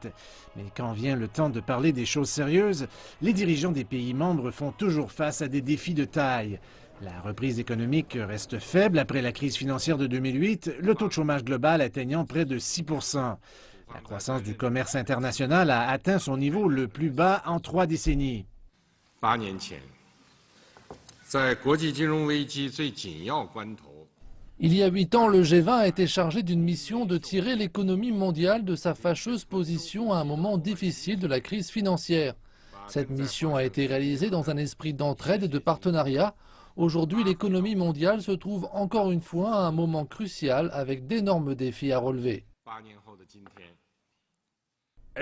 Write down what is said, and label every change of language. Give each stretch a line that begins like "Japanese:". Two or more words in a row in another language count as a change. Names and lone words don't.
French: Mais quand vient le temps de parler des choses sérieuses, les dirigeants des pays membres font toujours face à des défis de taille. La reprise économique reste faible après la crise financière de 2008, le taux de chômage global atteignant près de 6%. La croissance du commerce international a atteint son niveau le plus bas en 3 décennies.
Chinese: 8 年前，在国际金融危机最紧要关头。
French: Il y a 8 ans, le G20 a été chargé d'une mission de tirer l'économie mondiale de sa fâcheuse position à un moment difficile de la crise financière. Cette mission a été réalisée dans un esprit d'entraide et de partenariat. Aujourd'hui, l'économie mondiale se trouve encore une fois à un moment crucial avec d'énormes défis à relever.